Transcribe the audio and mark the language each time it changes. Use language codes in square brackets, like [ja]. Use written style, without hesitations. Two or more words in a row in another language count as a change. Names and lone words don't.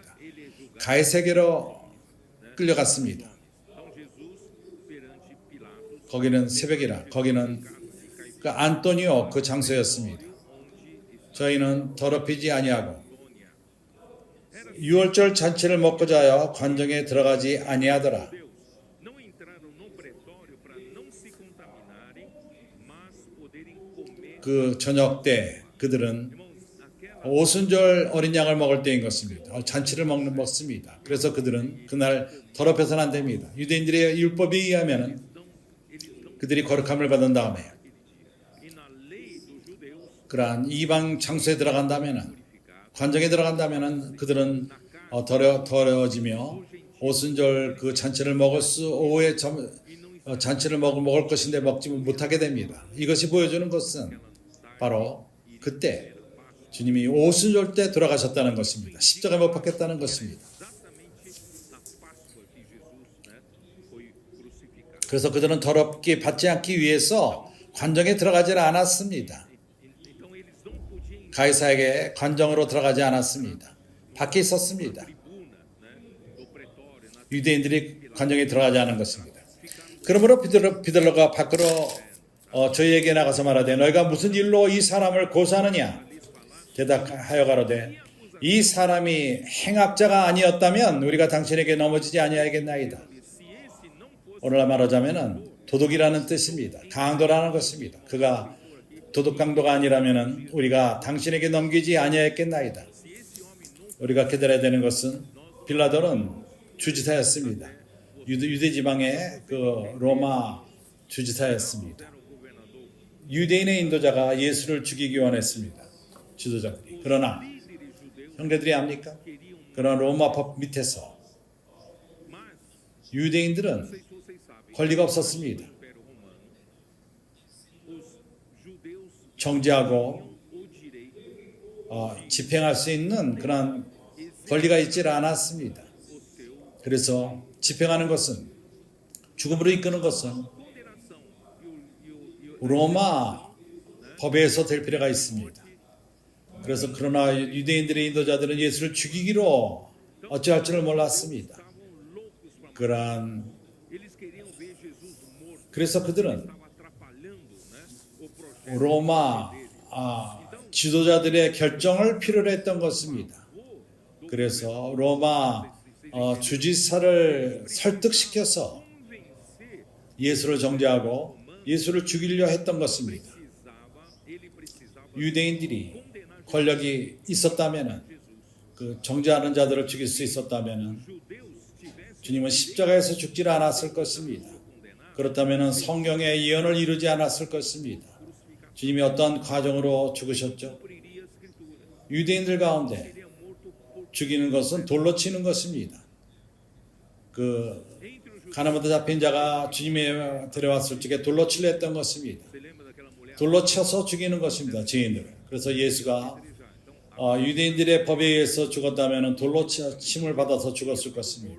[ko] 가이사랴로 끌려갔습니다. 거기는 새벽이라. 거기는 그 안토니오 그 장소였습니다. 저희는 더럽히지 아니하고 유월절 잔치를 먹고자 하여 관정에 들어가지 아니하더라. [pt] Não entraram no pretório para não se contaminarem, mas poderem comer. [ko] 그 저녁 때 그들은 [pt] Aquela [ko] 오순절 어린 양을 먹을 때인 것입니다. 잔치를 먹습니다. 그래서 그들은 그날 더럽혀서는 안 됩니다. 유대인들의 율법에 의하면 그들이 거룩함을 받은 다음에 [pt] e na lei dos judeus [ko] 그러한 이방 장소에 들어간다면은 관정에 들어간다면은 그들은 더러워지며 오순절 그 잔치를 먹을 수 오후에 잔치를 먹을 것인데 먹지 못하게 됩니다. 이것이 보여주는 것은 바로 그때 주님이 오순절 때 돌아가셨다는 것입니다. 십자가에 못 박혔다는 것입니다. [pt] exatamente na Páscoa que Jesus, foi crucificado. [ko] 그래서 그들은 더럽게 받지 않기 위해서 관정에 들어가지 않았습니다. [pt] Então eles não podiam [ko] 가이사에게 관정으로 들어가지 않았습니다. 밖에 있었습니다. [pt] tribuna, do pretório, na [ko] 유대인들이 관정에 들어가지 않은 것입니다. 그러므로 비들로가 밖으로 저희에게 나가서 말하되 너희가 무슨 일로 이 사람을 고소하느냐? 대답하여 가로되 이 사람이 행악자가 아니었다면 우리가 당신에게 넘어지지 아니하겠나이다. [pt] se esse não fosse [ko] 오늘날 말하자면은 도둑이라는 뜻입니다. 강도라는 것입니다. 그가 도둑 강도가 아니라면은 우리가 당신에게 넘기지 아니하겠나이다. 우리가 깨달아야 되는 것은 빌라도는 주지사였습니다. 유대 지방의 그 로마 주지사였습니다. 유대인의 인도자가 예수를 죽이기 원했습니다. 지도자들이. 그러나 형제들이 압니까? 그러나 로마 법 밑에서 유대인들은 [pt] se vocês sabem, [ko] 권리가 없었습니다. [pt] no Império Romano, os judeus [ko] 정죄하고 [pt] o direito [ko] 집행할 수 있는 그런 권리가 있지 않았습니다. [pt] o seu [ko] 그래서 집행하는 것은 죽음으로 이끄는 것은 [pt] condenação e o [ko] 로마 법에서 될 필요가 있습니다. 그래서 그러나 유대인들의 인도자들은 예수를 죽이기로 어찌할 줄을 몰랐습니다. [pt] estavam loucos para [ko] 그러한 [pt] eles queriam ver Jesus morto, [ko] 그래서 그들은 [pt] estava atrapalhando, o projeto [ko] 로마 지도자들의 결정을 필요로 했던 것입니다. 그래서 로마 주지사를 설득시켜서 [pt] convencer. [ko] 예수를 정죄하고 예수를 죽이려 했던 것입니다. [pt] Ele precisava [ko] 유대인들이 권력이 있었다면은 그 정죄하는 자들을 죽일 수 있었다면은 [pt] judeus tiveram [ko] 주님은 십자가에서 죽지 않았을 것입니다. 그렇다면 성경의 예언을 이루지 않았을 것입니다. 주님이 어떠한 과정으로 죽으셨죠? [pt] cumpriria a escritura. [ko] 유대인들 가운데 [pt] Seria morto por [ko] 죽이는 것은 돌로 치는 것입니다. 그 [pt] entre os judeus. [ko] 가나마다 잡힌 자가 주님에 데려왔을 적에 돌로 치려 했던 것입니다. [pt] Você lembra daquela mulher? [ko] 돌로 쳐서 죽이는 것입니다. 죄인들을. 그래서 예수가 [pt] Então, [ko] 유대인들의 법에 의해서 죽었다면 돌로 침을 받아서 죽었을 것입니다.